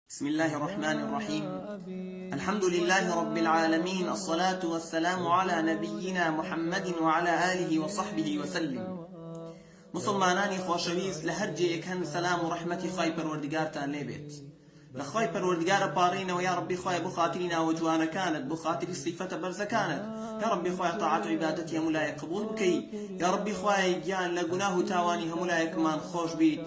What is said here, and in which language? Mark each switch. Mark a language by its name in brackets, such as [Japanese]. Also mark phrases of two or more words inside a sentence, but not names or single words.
[Arabic] بسم الله الرحمن الرحيم. الحمد لله رب العالمين، الصلاة والسلام على نبينا محمد وعلى آله وصحبه وسلم. [Central Kurdish] مسلمانانی خۆشەویست لە هەر جێیەک هەن سەلام و ڕەحمەتی خوای پەروەردگارتان لێبێت. لە خوای پەروەردگارە پاڕێنەوە یا ڕەبی خوای بۆ خاتری ناوە جوانەکانت، بۆ خاتری سیفەتە بەرزەکانت، یا ڕەبی خوای تاعات و عیبادەتی هەموو لایەک قبول بکەی، یا ڕەبی خوای گیان لە گوناه و تاوانی هەموو لایەکمان خۆش بیت.